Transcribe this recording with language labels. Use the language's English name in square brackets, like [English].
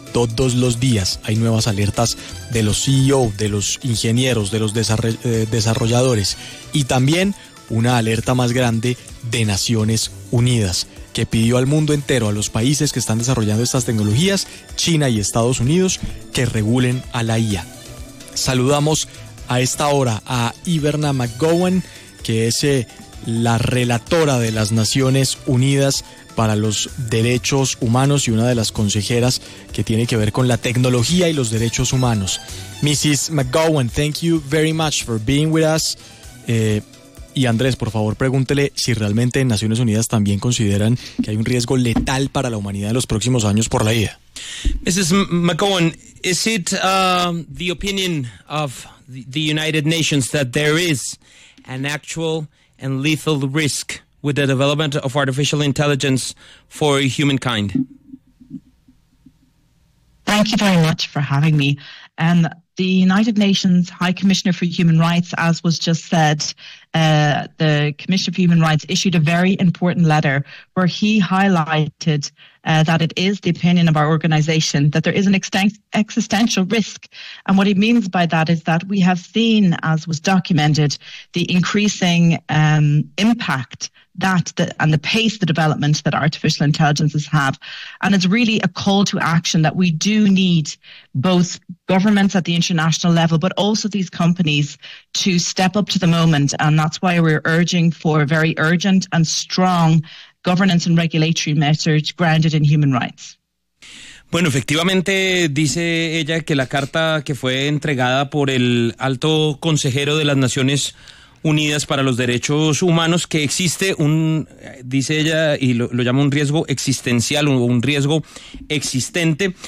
[Spanish] todos los días hay nuevas alertas de los CEO, de los ingenieros, de los desarrolladores y también una alerta más grande de Naciones Unidas, que pidió al mundo entero, a los países que están desarrollando estas tecnologías, China y Estados Unidos, que regulen a la IA. Saludamos a esta hora a Iverna McGowan, que es la relatora de las Naciones Unidas para los Derechos Humanos y una de las consejeras que tiene que ver con la tecnología y los derechos humanos. [English] Mrs. McGowan, thank you very much for being with us. [Spanish] Y Andrés, por favor, pregúntele si realmente en Naciones Unidas también consideran que hay un riesgo letal para la humanidad en los próximos años por la IA. [English] Mrs. McGowan, is it the opinion of the United Nations that there is an actual and lethal risk with the development of artificial intelligence for humankind? Thank you very much for having me. And the United Nations High Commissioner for Human Rights, as was just said, the Commissioner for Human Rights issued a very important letter where he highlighted that it is the opinion of our organization that there is an existential risk. And what he means by that is that we have seen, as was documented, the increasing impact and the pace of the development that artificial intelligences have. And it's really a call to action that we do need both governments at the international level, but also these companies to step up to the moment. And that's why we're urging for very urgent and strong governance and regulatory measures grounded in human rights. [Spanish] Bueno, efectivamente, dice ella que la carta que fue entregada por el alto consejero de las Naciones Unidas para los Derechos Humanos, que existe un, dice ella, y lo llama un riesgo existencial o un riesgo existente.